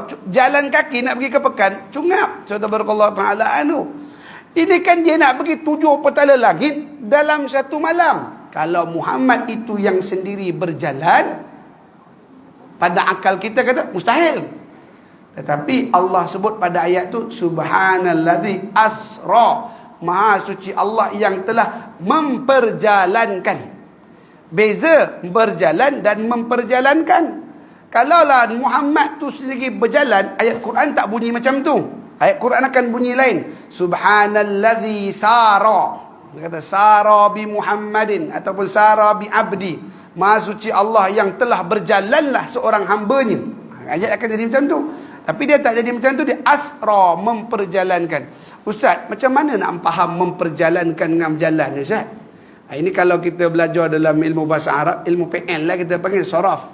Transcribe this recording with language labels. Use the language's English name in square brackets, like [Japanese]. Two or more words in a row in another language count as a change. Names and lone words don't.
[Malay] Jalan kaki nak pergi ke Pekan, cungap. Contoh Allah Ta'ala anu. Ini kan dia nak pergi 7 petala langit dalam satu malam. Kalau Muhammad itu yang sendiri berjalan, pada akal kita kata mustahil. Tetapi Allah sebut pada ayat tu [Arabic] سبحان الذي أسرى, [Malay] Maha suci Allah yang telah memperjalankan. Beza berjalan dan memperjalankan. Kalaulah Muhammad tu sendiri berjalan, ayat Quran tak bunyi macam tu. Ayat Quran akan bunyi lain. [Arabic] سبحان الذي سرى. [Malay] Dia kata [Arabic] سرى بمحمد ataupun سرى بعبدي. [Malay] Maha suci Allah yang telah berjalanlah seorang hambanya. Ayat akan jadi macam tu. Tapi dia tak jadi macam tu, dia asra, memperjalankan. Ustaz, macam mana nak faham memperjalankan dengan berjalan, Ustaz? Ini kalau kita belajar dalam ilmu bahasa Arab, ilmu PN lah kita panggil saraf.